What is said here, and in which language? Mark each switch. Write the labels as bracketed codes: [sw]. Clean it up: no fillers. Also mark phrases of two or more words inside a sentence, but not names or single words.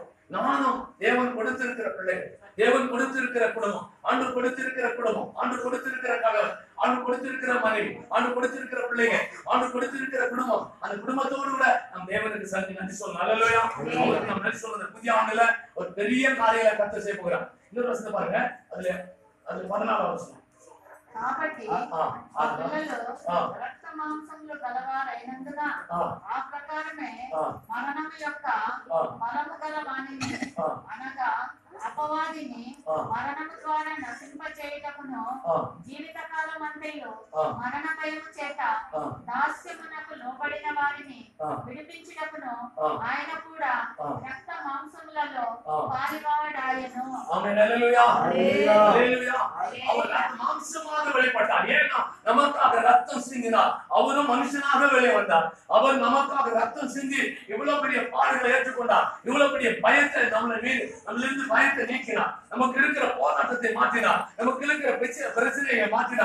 [ta] நானும் தேவன் கொடுத்திருக்கிற பிள்ளைகள், தேவன் கொடுத்திருக்கிற குடும்பம், ஆண்டவர் கொடுத்திருக்கிற குடும்பம், ஆண்டவர் கொடுத்திருக்கிற கணவர், ஆண்டவர் கொடுத்திருக்கிற மனைவி, ஆண்டவர் கொடுத்திருக்கிற பிள்ளைங்க, ஆண்டவர் கொடுத்திருக்கிற குடும்பம், அந்த குடும்பத்தோடு கூட நம் தேவனுக்கு நன்றி சொல்லணும். ஹல்லேலூயா. அவருக்கு நாம் நன்றி சொல்லணும். புதிய ஆண்டுல ஒரு பெரிய காரியங்களை கர்த்தர் செய்ய போகிறார். இன்னொரு வசனத்தை பாருங்க, அதுல 14வது வசனம். [te] కాబట్టి ఆ పిల్లలు రక్త మాంసములు గలవారైనందున ఆ ప్రకారమే మరణము యొక్క బలము గల వాణిని అనగా అపవాదిని మరణము ద్వారా నశింపచేయుటకును జీవితకాలం అంతయు మరణ భయము చేత దాస్యమునకు లోబడిన వారిని విడిపించుటకును ఆయన కూడా రక్త మాంసములలో పాలివాడాయను. ఆమేన్. హల్లెలూయా. హల్లెలూయా. [ta] அவர் மாம்சமாக வெளிப்பட்டார். ஏன்னா நமக்காக ரத்தம் சிந்தினார். அவரும் மனுஷனாக வெளியே வந்தார். அவர் நமக்காக ரத்தம் சிந்தி இவ்வளவு பெரிய பாடுகளை ஏற்றுக்கொண்டார். இவ்வளவு பெரிய பயத்தை நம்மளிருந்து பயத்தை நீக்கினார். நமக்கு இருக்கிற போராட்டத்தை மாற்றினார். நமக்கு இருக்கிற பிரச்சனையை மாற்றினார்.